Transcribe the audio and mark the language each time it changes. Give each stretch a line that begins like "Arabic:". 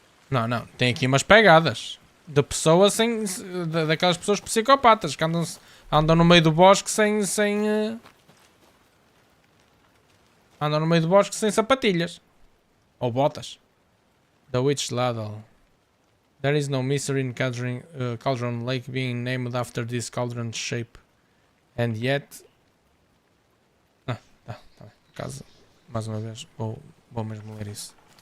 Portuguese: Não. Tem aqui umas pegadas. De pessoas sem... daquelas pessoas psicopatas que andam no meio do bosque sem andam no meio do bosque sem sapatilhas. Ou botas. The Witch Ladle.
English: There is no mystery in Cauldron Lake being named after this cauldron shape. And yet...
Portuguese: tá bem. Por acaso, mais uma vez, vou mesmo ler isso.